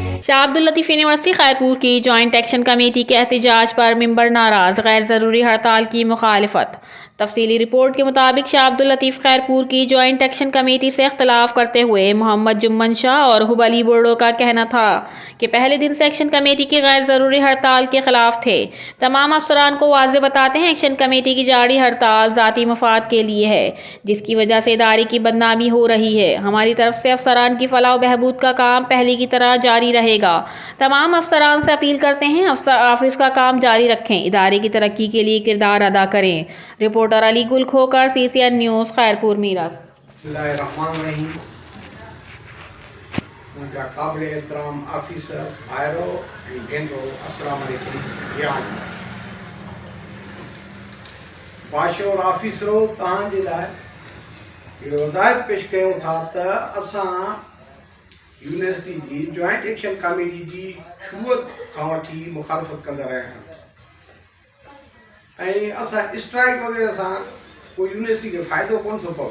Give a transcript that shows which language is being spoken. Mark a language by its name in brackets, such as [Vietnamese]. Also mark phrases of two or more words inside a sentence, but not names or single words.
[Urdu] شاہ عبداللطیف یونیورسٹی خیرپور کی [English] joint action committee [Urdu] کے احتجاج پر ممبر ناراض، غیر ضروری ہڑتال کی مخالفت. تفصیلی رپورٹ کے مطابق شاہ عبداللطیف خیرپور کی [English] joint action committee [Urdu] سے اختلاف کرتے ہوئے محمد جمن شاہ اور ہبلی بورڈو کا کہنا تھا کہ پہلے دن سے [English] action committee [Urdu] کی غیر ضروری ہڑتال کے خلاف تھے. تمام افسران کو واضح بتاتے ہیں [English] action committee [Urdu] کی جاری ہڑتال ذاتی مفاد کے لیے ہے، جس کی وجہ سے ادارے کی بدنامی ہو رہی ہے. ہماری طرف سے افسران کی فلاح بہبود کا کام پہلے کی طرح جاری رہے گا. تمام افسران سے اپیل کرتے ہیں آفس کا کام جاری رکھیں، ادارے کی ترقی کے لیے کردار ادا کریں. رپورٹر علی گل کھوکھر، CCN نیوز، خیرپور میرس. [Sindhi] काबिल एहतराम ऑफिसर भाइरो ऐं भेनरो, अस्सलाम वालेकुम। बाशोर ऑफिसरो, तव्हांजे लाइ इहो हिदायत पेश कयूं था त असां यूनिवर्सिटी जी [English] joint action committee [Sindhi] जी शुरूअत खां वठी मुखालफ़त कंदा रहिया आहियूं ऐं असां स्ट्राइक वग़ैरह सां कोई यूनिवर्सिटी खे फ़ाइदो कोन थो पवे।